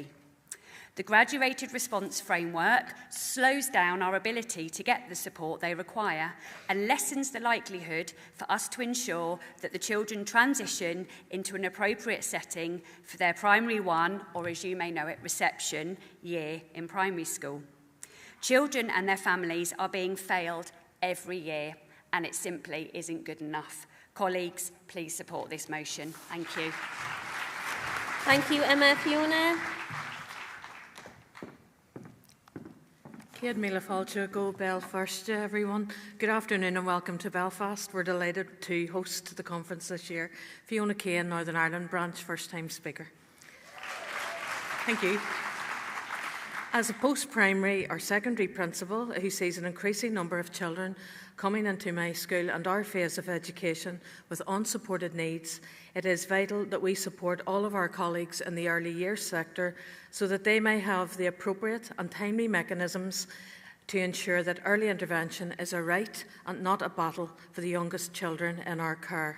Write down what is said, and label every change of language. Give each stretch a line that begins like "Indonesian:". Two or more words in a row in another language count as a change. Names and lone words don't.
English: The Graduated Response Framework slows down our ability to get the support they require and lessens the likelihood for us to ensure that the children transition into an appropriate setting for their primary one, or as you may know it, reception year in primary school. Children and their families are being failed every year, and it simply isn't good enough. Colleagues, please support this motion. Thank you. Thank you, Emma. Fiona?
Irish: Céad míle fáilte go Belfast,
English: everyone. Good afternoon and welcome to Belfast. We're delighted to host the conference this year. Fiona Kane, Northern Ireland branch, first-time speaker. Thank you. As a post-primary or secondary principal who sees an increasing number of children coming into my school and our phase of education with unsupported needs, it is vital that we support all of our colleagues in the early years sector so that they may have the appropriate and timely mechanisms to ensure that early intervention is a right and not a battle for the youngest children in our care.